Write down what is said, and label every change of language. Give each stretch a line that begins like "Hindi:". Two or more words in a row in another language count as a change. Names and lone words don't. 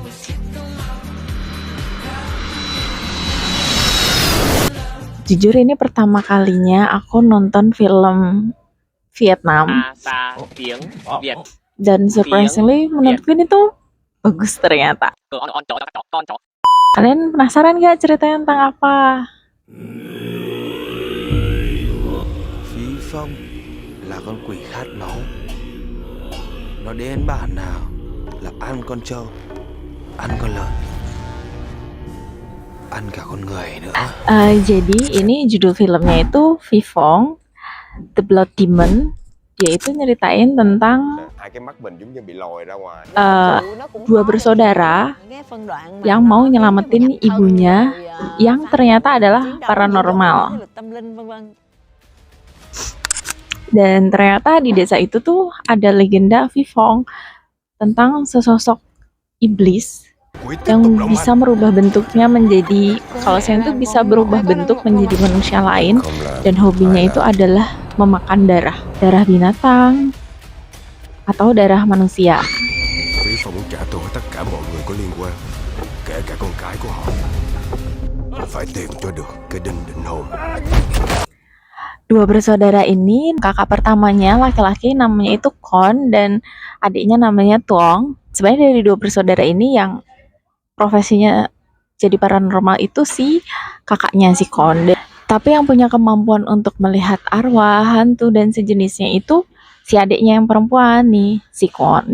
Indonesian: Jujur ini pertama kalinya aku nonton film Vietnam. Dan surprisingly menurutku ini tuh bagus ternyata. Kalian penasaran gak ceritanya tentang apa?
Vietnamese: Phi Phong là con quỷ khát máu. Nó đến bản nào là ăn con trâu, ăn con lợn, ăn cả con người nữa.
Indonesian: Jadi ini judul filmnya itu Vivong, The Blood Demon. Dia itu nyeritain tentang dua bersaudara yang mau nyelamatin ibunya yang ternyata adalah paranormal. Dan ternyata di desa itu tuh ada legenda Vivong tentang sesosok iblis yang bisa merubah bentuknya menjadi, kalau saya itu bisa berubah bentuk menjadi manusia lain, dan hobinya itu adalah memakan darah binatang atau darah manusia.
Vietnamese: Phi Phong muốn trả thù tất cả mọi người có liên quan, kể cả con cái của họ. Phải tìm cho được cái đinh định hồn.
Indonesian: Dua bersaudara ini, kakak pertamanya laki-laki namanya itu Kon dan adiknya namanya Tuong. Sebenarnya dari dua bersaudara ini yang profesinya jadi paranormal itu si kakaknya si Kon. Tapi yang punya kemampuan untuk melihat arwah, hantu dan sejenisnya itu si adiknya yang perempuan nih, si Kon.